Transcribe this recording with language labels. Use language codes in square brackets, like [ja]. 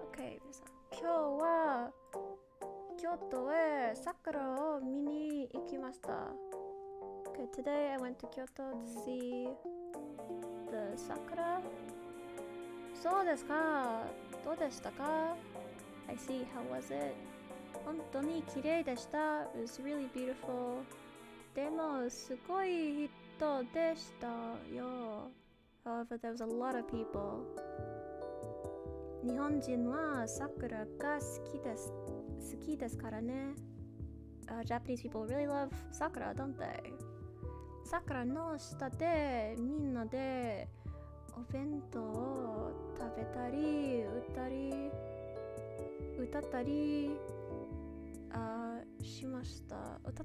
[ja] Okay, 今日は京都へ桜を見に行きました。 [en] Okay, today I went to Kyoto to see the sakura. [ja] そうですか。どうでしたか? [en] I see. How was it? [ja] 本当に綺麗でした。 [en] It was really beautiful. [ja] でもすごい人でしたよ。 [en] However, there was a lot of people. [ja] 日本人は桜が好きですからね。 [en] Japanese people really love sakura, don't they? [ja] 桜の下でみんなでお弁当を食べたり歌ったりしました。